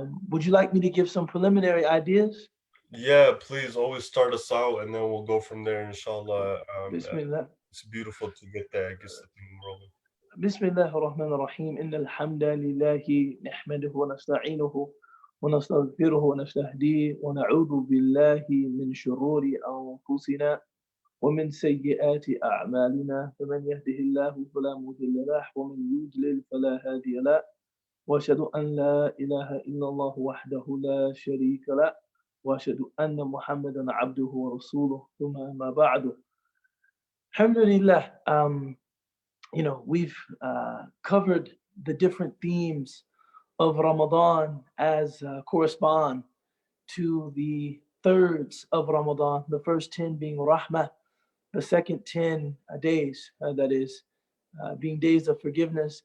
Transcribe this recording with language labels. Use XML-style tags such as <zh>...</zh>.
<en>Would you like me to give some preliminary ideas? Yeah, please always start us out, and then we'll go from there, inshallah.</en> <ar>Bismillah.</ar> <en>It's beautiful to get that, gets the thing rolling.</en> <ar>بسم الله الرحمن الرحيم إن الحمد لله نحمده ونستعينه ونستغفره ونستهديه ونعوذ بالله من شرور أنفسنا ومن سيئات أعمالنا فمن يهده الله فلا مضل له ومن يضلل فلا هادي له وأشهد أن لا إله إلا الله وحده لا شريك له وأشهد أن محمدا عبده ورسوله ثم ما بعد. Alhamdulillah.</ar> <en>We've covered the different themes of Ramadan as correspond to the thirds of Ramadan, the first 10 being Rahmah, the second 10 days, that is, being days of forgiveness.</en>